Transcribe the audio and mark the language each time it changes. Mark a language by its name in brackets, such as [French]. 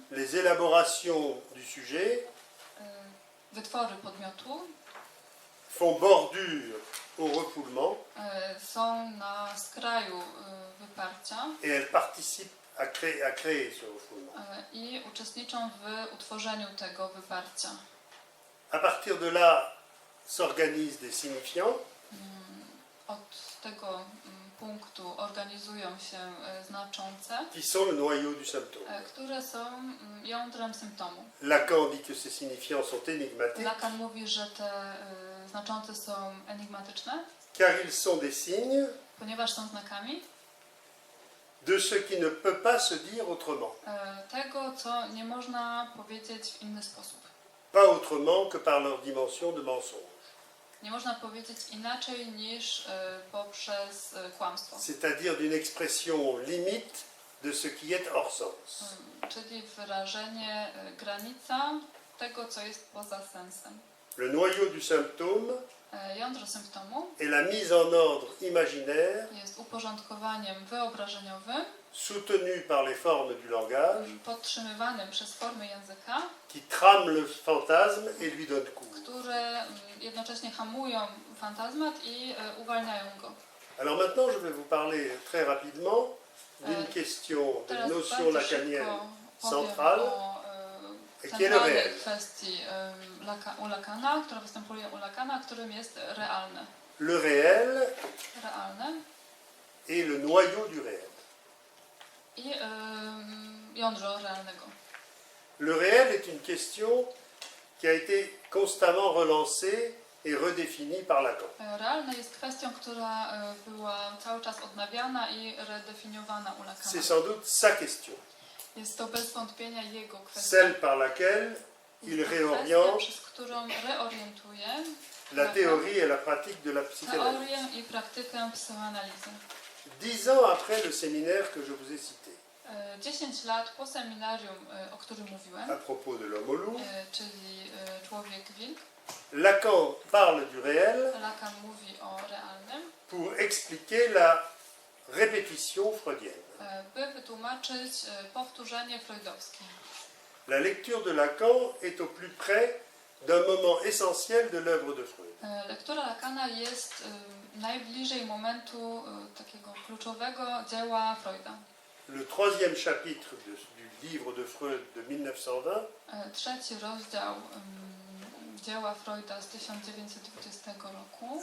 [French] les élaborations du sujet [Polish] wytwory podmiotu [French] font bordure au refoulement [Polish] są na skraju wyparcia [French] et elles participent à créer ce refoulement. [Polish] i uczestniczą w utworzeniu tego wyparcia. [French] À partir de là s'organisent des signifiants [Polish] Od tego punktu organizują się znaczące, [French] qui sont le noyau du symptôme. [Polish] które są jądrem symptomu. [French] Lacan dit que ces signifiants sont énigmatiques [Polish] Lacan mówi, że te znaczące są enigmatyczne, [French] car ils sont des signes [Polish] ponieważ są znakami [French] de ce qui ne peut pas se dire autrement. [Polish] tego, co nie można powiedzieć w inny sposób. [French] Pas autrement que par leur dimension de mensonge. [Polish] Nie można powiedzieć inaczej niż poprzez kłamstwo. [French] c'est-à-dire d'une expression limite de ce qui est hors sens. [Polish] Czyli wyrażenie granica tego, co jest poza sensem. [French] Le noyau du symptôme [Polish] Jądro symptomu [French] est la mise en ordre imaginaire [Polish] jest uporządkowaniem wyobrażeniowym, [French] soutenu par les formes du langage [Polish] podtrzymywanym przez formy języka, [French] qui trame le fantasme et lui donne cours. [Polish] które jednocześnie hamują fantazmat i uwalniają go. [French] Alors maintenant, je vais vous parler très rapidement d'une question, d'une [Polish] Teraz [French] notion [Polish] bardzo [French] lacanienne [Polish] szybko powiem [French] centrale, [Polish] o [French] qui est le [Polish] centralnej [French] réel. [Polish] kwestii u Lacana, która występuje u Lacana, którym jest realne. [French] Le réel [Polish] Realne [French] est le noyau du réel. [Polish] i jądro realnego. [French] Le réel est une question qui a été constamment relancée et redéfinie par Lacan. [Polish] Realne jest kwestią, która była cały czas odnawiana i redefiniowana u Lacana. [French] C'est sans doute sa question, [Polish] Jest to bez wątpienia jego kwestia. [French] celle par laquelle il [Polish] Jest to [French] réoriente [Polish] kwestia, przez którą reorientuje [French] la théorie et la pratique de la psychanalyse. [Polish] teorię i praktykę psychoanalizy. [French] 10 ans après le séminaire que je vous ai cité, [Polish] 10 lat po seminarium, o którym mówiłem, [French] à propos de l'homme au loup, [Polish] czyli Człowiek Wilk, [French] Lacan parle du réel [Polish] Lacan mówi o realnym, [French] pour expliquer la répétition freudienne. [Polish] by wytłumaczyć powtórzenie freudowskie. [French] La lecture de Lacan est au plus près d'un moment essentiel de l'œuvre de Freud. [Polish] Lektura Lacana jest najbliżej momentu takiego kluczowego dzieła Freuda. [French] Le troisième chapitre du livre de Freud de 1920 [Polish] Trzeci rozdział dzieła Freuda z 1920 roku,